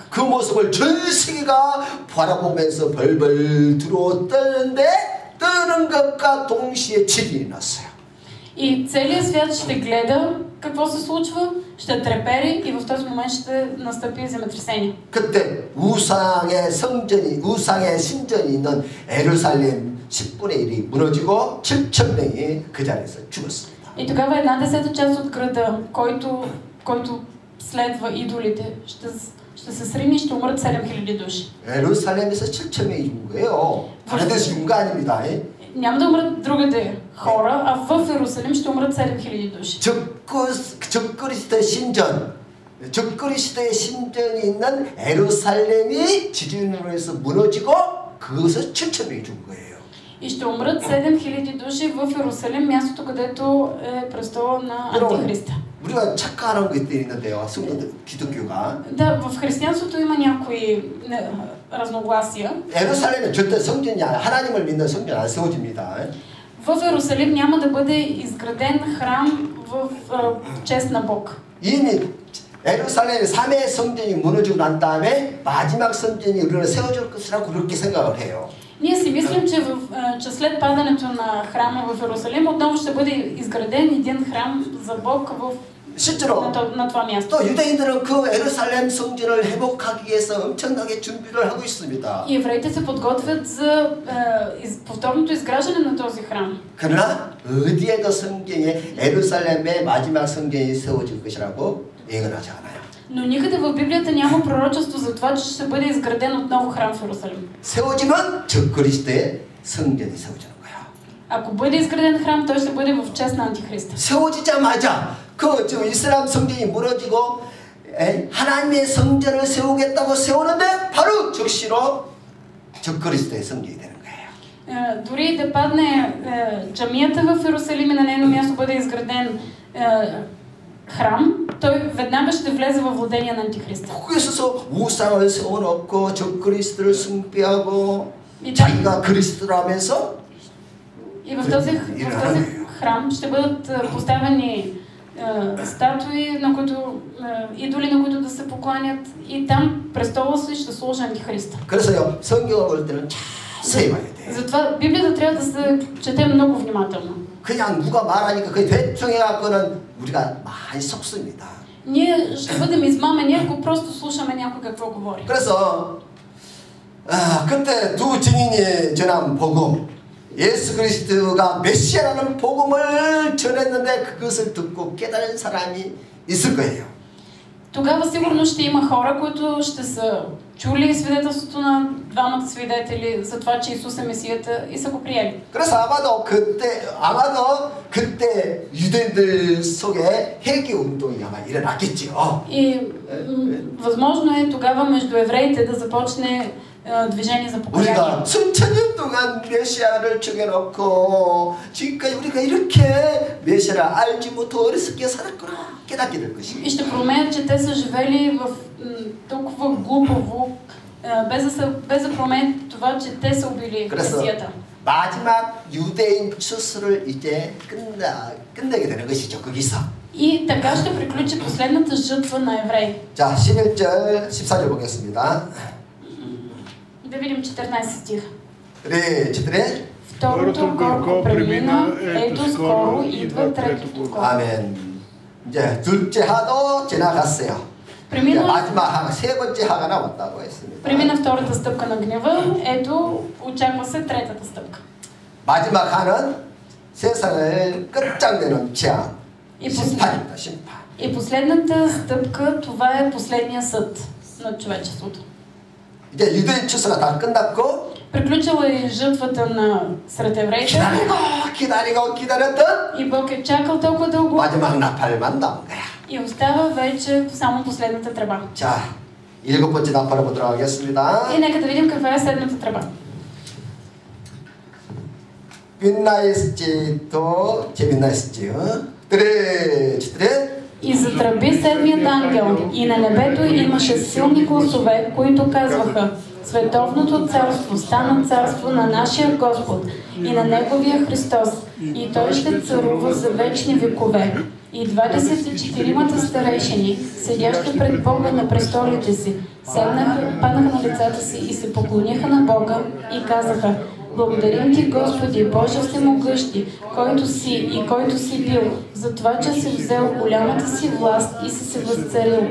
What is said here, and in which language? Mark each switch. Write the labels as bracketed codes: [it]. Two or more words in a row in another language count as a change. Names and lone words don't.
[ko] 그 모습을 전 세계가 바라보면서 벌벌 들어오는데 뜨는 것과 동시에 지진이 났어요. [bg] И целият свят ще гледа какво се случва, ще трепери и в този момент ще настъпи земетресение. [ko] 그때 우상의 신전이 있는 예루살렘 10분의 1이 무너지고 7,000명이 그 자리에서 죽었습니다. [bg] И тогава 1/10 част от града, който следва идолите, ще се срине и ще умрат 7000 души. [ko] 예루살렘에서 7,000명이 죽은 거예요. 다른 데서 죽은 거 아닙니다. [bg] Няма да умрат другаде хора, а в Иерусалим ще умрат 7000 души. [ko] 적그리스도의 신전이 있는 예루살렘이 지진으로 해서 무너지고 그것에서 7,000명이 죽은 거예요. [bg] И ще умрат 7000 души в Иерусалим, мястото, където е престола на Антихриста. [ko] 우리가 착각하는 것들이 있는데요. 성도들, 기독교가. [bg] Да, в християнството има някои разногласия. [ko] 예루살렘은 절대 성전이 아니라 하나님을 믿는 성전 안 세워집니다. [bg] В Иерусалим няма да бъде изграден храм в чест на Бог. [ko] 이미 예루살렘의 3회 성전이 무너지고 난 다음에 마지막 성전이 우리는 세워질 것이라고 그렇게 생각을 해요. [bg] Ние си мислим, че след падането на храма в Иерусалим отново ще бъде изграден един храм за Бог на това място. [ko] 또 유대인들은 그 예루살렘 성전을 회복하기 위해서 엄청나게 준비를 하고 있습니다. [bg] И евреите се подготвят за повторното изграждане на този храм. [ko] 그러나 어디에도 성경에 예루살렘의 마지막 성전이 세워질 것이라고 예언하지 않아요. [bg] Но никъде в Библията няма пророчество за това, че ще бъде изграден отново храм в Иерусалим. [ko] 세워지면 적그리스도의 성전이 세워지는 거야. [bg] Ако бъде изграден храм, той ще бъде в чест на Антихриста. [ko] 세워지자마자 그 지금 이슬람 성전이 무너지고 하나님의 성전을 세우겠다고 세우는데 바로 즉시로 적그리스도의 성전이 되는 거예요. [bg] Дори да падне джамията в Иерусалим и на нейно място бъде изграден храм, той веднага ще влезе във владение на Антихриста. [ko] 거기서 우상을 세워놓고 적그리스도를 숭배하고 자기가 그리스도라면서 [bg] И в този храм ще бъдат поставени статуи, на които идоли, на които да се покланят, и там престола си ще служи Антихриста. [ko] 그래서요, 성경을 볼 때는 자세히 봐야 돼. [bg] Затова Библията трябва да се чете много внимателно. [ko] 그냥 누가 말하니까 그 대충 해갖고는 우리가 많이 속습니다. [bg] Ние ще бъдем измамени, ако просто слушаме някой какво говори. [ko] 그래서 그때 두 증인이 전한 복음, 예수 그리스도가 메시아라는 복음을 전했는데 그것을 듣고 깨달은 사람이 있을 거예요. [bg] Тогава сигурно ще има хора, които ще са чули свидетелството на двамата свидетели за това, че Исус е Месията и са го приели. [ko] 그래서 아마도 그때 유대인들 속에 회개 운동이 아마 일어났겠죠. [bg] И възможно е тогава между евреите да започне движение за покаяние. [ko] 우리가 수천 년 동안 메시아를 정해놓고 지금까지 우리가 이렇게 메시아를 알지 못하고 어리석게 살았구나 깨닫게 될 것입니다. [bg] И ще проумеят, че те са живели в толкова глупаво, без да проумеят това, че те са убили Месията. [ko] 마지막 유대인 추수를 이제 끝내게 되는 것이죠. 거기서. [bg] И така ще приключи последната жътва на евреи. [ko] 자, 11절, 14절 보겠습니다. [bg] Да видим 14 стих. [ko] 그래, 4. [bg] Второто горко премина, ето скоро идва третото горко. [ko] 아멘. 이제 둘째 하도 지나갔어요. 마지막 세 번째 하가 남았다고 했습니다. [bg] Премина втората стъпка на гнева, ето очаква се третата стъпка. [ko] 마지막 하는 세상을 끝장내는 재앙, 심판입니다. 심판. [bg] И последната стъпка, това е последния съд на човечеството. [ko] 이제 유대인 추수가 다 끝났고 [bg] приключила е жътвата на сред евреите. [ko] 기다렸던 [bg] и Бог е чакал толкова дълго. [ko] 마지막 나팔만 남은 거야. [bg] И остава вече само последната тръба. [ko] 자, 7번째 나팔을 보도록 하겠습니다. [bg] И нека да видим каква е седмата тръба. 빛나있지도 재빛나있지. [ko] 그래. [bg] И затръби седмият ангел, и на небето имаше силни гласове, които казваха: Световното царство стана царство на нашия Господ и на Неговия Христос, и Той ще царува за вечни векове. И 24-мата старейшини, седящи пред Бога на престолите си, паднаха на лицата си и се поклониха на Бога и казаха: Благодарим Ти, Господи, Боже всемогъщи, който си и който си бил, за това, че си взел голямата си власт и си се възцарил.